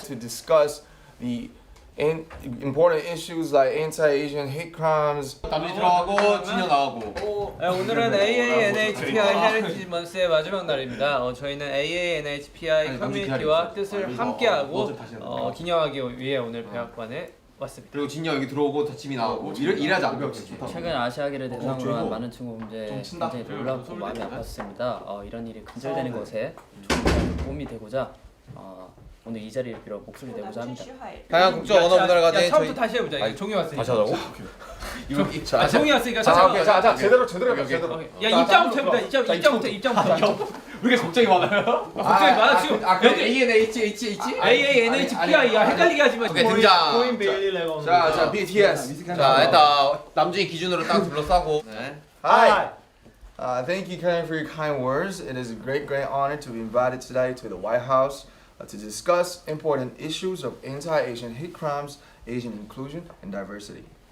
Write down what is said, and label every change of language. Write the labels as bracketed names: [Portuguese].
[English] To discuss the important issues like anti-Asian hate crimes. [Korean] 남준이 들어가고 진영 나가고. 오늘은 AANHPI 헤리티지 먼스의 마지막 날입니다. 저희는 AANHPI 아니, 커뮤니티와 뜻을 이거 함께하고 너좀 다시 해야 돼. 기념하기 위해 오늘 백악관에 왔습니다. 그리고 진영 여기 들어오고 다침이 나오고 이래야지 안 배웠지. 최근 아시아계를 대상으로 한 저거 많은 친구 문제 좀 친다. 굉장히 놀랍고 마음이 아팠습니다. 이런 일이 근절되는 것에 좀 도움이 되고자 오늘 이 자리를 빌어 목소리 내고자 합니다. 다양한 국적 언어 문화를 가진 처음부터 다시 해보자. 이거 종이 왔으니까. 다시 하자고? 종이 왔으니까 자 제대로 해봐 제대로. 야 입장부터 해보자. 입장부터. 왜 이렇게 걱정이 많아요? 걱정이 많아 지금. 여기 ANHHH? AANHPI야. 헷갈리게 하지 마. 오케이 등장. 코인 베일리 레건. 자 BTS. 자 일단 남준이 기준으로 딱 둘러싸고. 네. [English] Hi. Thank you, Karen, for your kind words. It is a great honor to be invited today to the White House to discuss important issues of anti-Asian hate crimes, Asian inclusion, and diversity.